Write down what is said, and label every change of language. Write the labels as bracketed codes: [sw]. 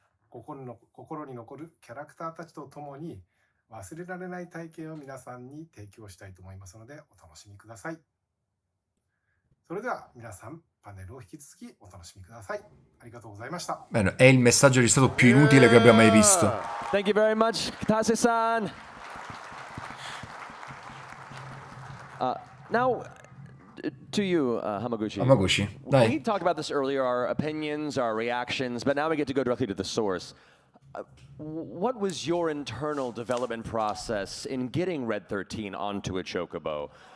[ja] 心に残るキャラクターたちとともに忘れられない体験を皆さんに提供したいと思いますのでお楽しみください。それでは皆さんパネルを引き続きお楽しみください。ありがとうございました。 [it] Bene, è il messaggio registrato più inutile che abbia mai visto. [en] Thank you very much, Kitase-san. Now, to you, Hamaguchi. [it] Hamaguchi, dai. [en] We talked about this earlier, our opinions, our reactions, but now we get to go directly to the source. What was your internal development process in getting Red 13 onto a chocobo?